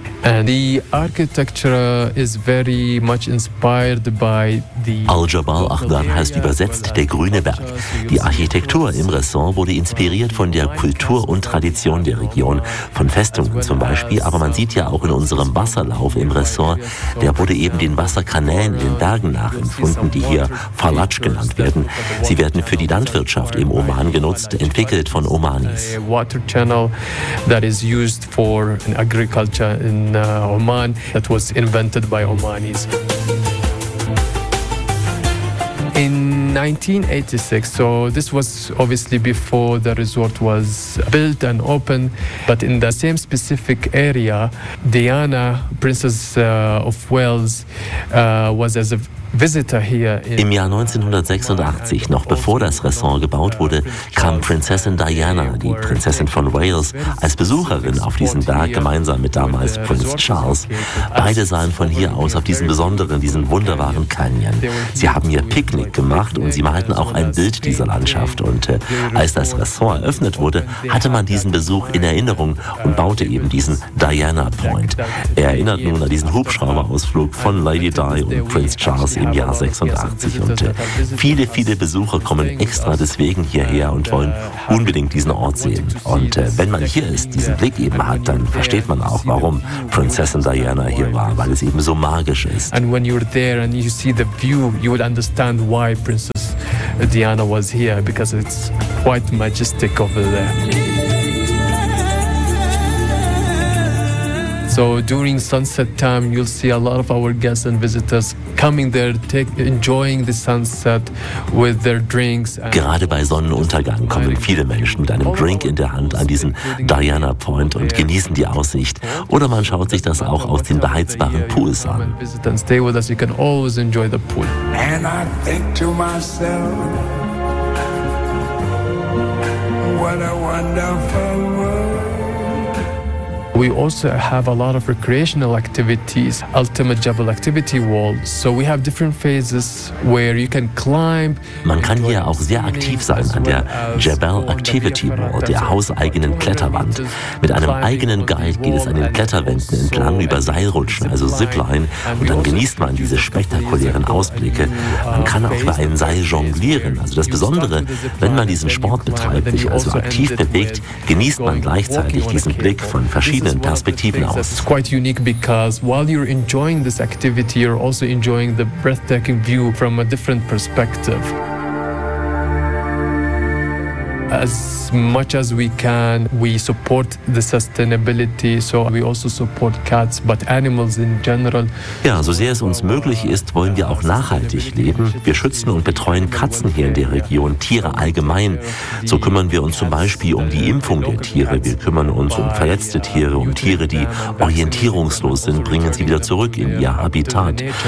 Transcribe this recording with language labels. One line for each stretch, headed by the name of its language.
English: And the architecture is very much inspired by the
German: Al-Jabal Akhdar heißt übersetzt der grüne Berg. Die Architektur im Ressort wurde inspiriert von der Kultur und Tradition der Region, von Festungen zum Beispiel, aber man sieht ja auch in unserem Wasserlauf im Ressort, der wurde eben den Wasserkanälen in den Bergen nachempfunden, die hier Falatsch genannt werden. Sie werden für die Landwirtschaft im Oman genutzt, entwickelt von Omanis.
English: Water channel that is used for agriculture in Oman, that was invented by Omanis. In 1986, so this was obviously before the resort was built and opened, but in the same specific area, Diana, Princess of Wales, was as a
German: Im Jahr 1986, noch bevor das Restaurant gebaut wurde, kam Prinzessin Diana, die Prinzessin von Wales, als Besucherin auf diesen Berg gemeinsam mit damals Prinz Charles. Beide sahen von hier aus auf diesen wunderbaren Canyon. Sie haben ihr Picknick gemacht und sie malten auch ein Bild dieser Landschaft. Und als das Restaurant eröffnet wurde, hatte man diesen Besuch in Erinnerung und baute eben diesen Diana Point. Er erinnert nun an diesen Hubschrauberausflug von Lady Di und Prinz Charles im Jahr 86 und viele, viele Besucher kommen extra deswegen hierher und wollen unbedingt diesen Ort sehen. Und wenn man hier ist, diesen Blick eben hat, dann versteht man auch, warum Prinzessin Diana hier war, weil es eben so magisch ist.
English: And when you're there and you see the view, you would understand why Princess Diana was here, because it's quite majestic over there. So during sunset time, you'll see a lot of our guests and visitors coming there, enjoying the sunset with their drinks.
German: Gerade bei Sonnenuntergang kommen viele Menschen mit einem Drink in der Hand an diesen Diana Point und genießen die Aussicht. Oder man schaut sich das auch aus den beheizbaren Pools an.
English: And stay with us, you can always enjoy the pool. And I think to myself, what a wonderful world. We also have a lot of recreational activities, Ultimate Jebel Activity Wall. So we have different phases where you can climb.
German: Man kann hier auch sehr aktiv sein an der Jebel Activity Wall, der hauseigenen Kletterwand. Mit einem eigenen Guide geht es an den Kletterwänden entlang über Seilrutschen, also Zipline, und dann genießt man diese spektakulären Ausblicke. Man kann auch über ein Seil jonglieren. Also das Besondere, wenn man diesen Sport betreibt, sich also aktiv bewegt, genießt man gleichzeitig diesen Blick von verschiedenen Perspektiven aus.
English: It's quite unique because while you're enjoying this activity, you're also enjoying the breathtaking view from a different perspective. As much as we can, we support the sustainability, so we also support cats, but animals in general.
German: Ja, so sehr es uns möglich ist, wollen wir auch nachhaltig leben. Wir schützen und betreuen Katzen hier in der Region, Tiere allgemein. So kümmern wir uns zum Beispiel um die Impfung der Tiere. Wir kümmern uns um verletzte Tiere, um Tiere, die orientierungslos sind, bringen sie wieder zurück in ihr Habitat.